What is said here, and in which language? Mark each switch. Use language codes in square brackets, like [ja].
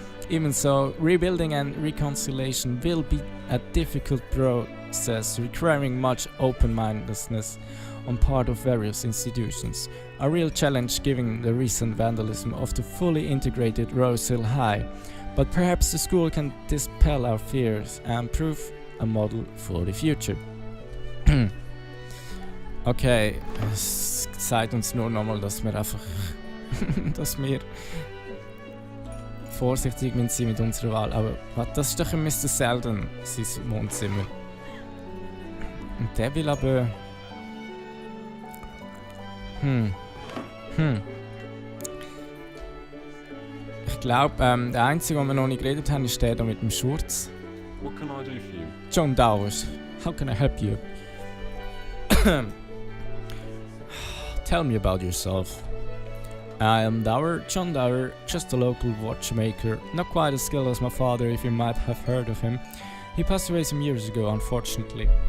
[en] Even so, rebuilding and reconciliation will be a difficult process requiring much open-mindedness on part of various institutions. A real challenge given the recent vandalism of the fully integrated Rose Hill High. But perhaps the school can dispel our fears and prove a model for the future. [de] Okay, es sagt uns nur nochmal, dass wir einfach dass wir vorsichtig sind mit unserer Wahl. Aber das ist doch ein Mr. Selden, sein Wohnzimmer. Und der will aber... Ich glaube, der einzige, den wir noch nicht geredet haben, ist der da mit dem Schurz. [en] What can I do for you? John Dowers, how can I help you? Tell me about yourself. I am John Dower, just a local watchmaker, not quite as skilled as my father if you might have heard of him. He passed away some years ago, unfortunately.